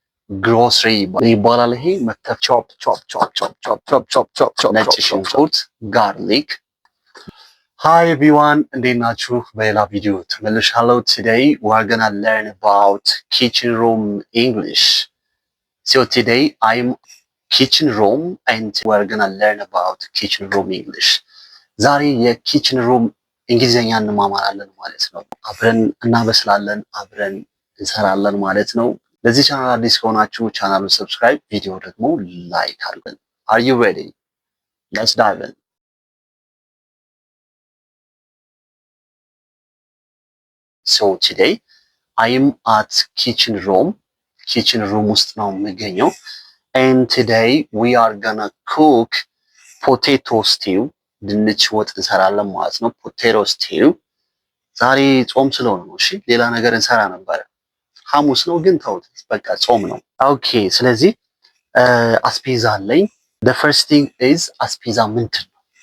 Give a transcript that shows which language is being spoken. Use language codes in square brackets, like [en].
[am] ግሮሰሪ ይባላል። ይሄ መክተፍ ቾፕ ቾፕ ቾፕ ቾፕ ቾፕ ቾፕ ቾፕ ቾፕ ቾፕ ነጭ ሽንኩርት ጋርሊክ። ሃይ ኤቭሪዋን እንዴት ናችሁ? በሌላ ቪዲዮ ተመልሻለሁ። [en] today we are gonna learn about kitchen room English. So today I'm kitchen room and we are gonna learn about kitchen room English. [am] ዛሬ የኪችን ሩም እንግሊዘኛ እንማማራለን ማለት ነው። አብረን እናበስላለን፣ አብረን እንሰራለን ማለት ነው። ለዚህ ቻናል አዲስ ከሆናችሁ ቻናሉን ሰብስክራይብ፣ ቪዲዮ ደግሞ ላይክ አድርጉን። [en] Are you ready? Let's dive in. So today I am at kitchen room [am] ውስጥ ነው የምገኘው. [en] And today we are gonna cook potato stew. [am] ድንች ወጥ እንሰራለን ማለት ነው። [en] potato stew [am] ዛሬ ጾም ስለሆነ ነው። እሺ ሌላ ነገር እንሰራ ነበረ። ሐሙስ ነው ግን ተውት፣ በቃ ጾም ነው። ኦኬ ስለዚህ አስቤዛ አለኝ። [en] the first thing is [am] አስቤዛ ምንድን ነው?